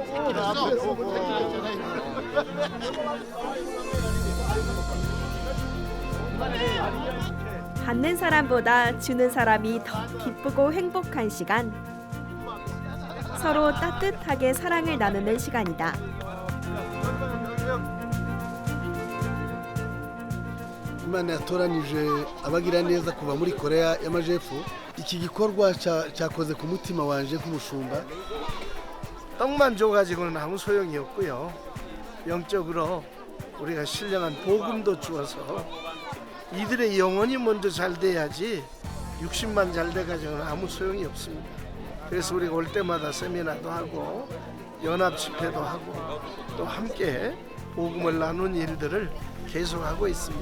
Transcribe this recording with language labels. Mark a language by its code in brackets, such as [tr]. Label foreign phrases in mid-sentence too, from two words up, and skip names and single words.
[ko] 받는 사람보다 주는 사람이 더 기쁘고 행복한 시간. 서로 따뜻하게 사랑을 나누는 시간이다. [rw] Imana yatoranije abagira neza kuva muri Korea y'Amajepfo. Iki gikorwa cyakoze ku mutima wanje nk'umushumba. [ko] 떡만 줘가지고는 아무 소용이 없고요. 영적으로 우리가 신령한 복음도 주어서 이들의 영혼이 먼저 잘 돼야지 60만 잘 돼가지고는 아무 소용이 없습니다. 그래서 우리가 올 때마다 세미나도 하고 연합 집회도 하고 또 함께 복음을 나눈 일들을 계속하고 있습니다.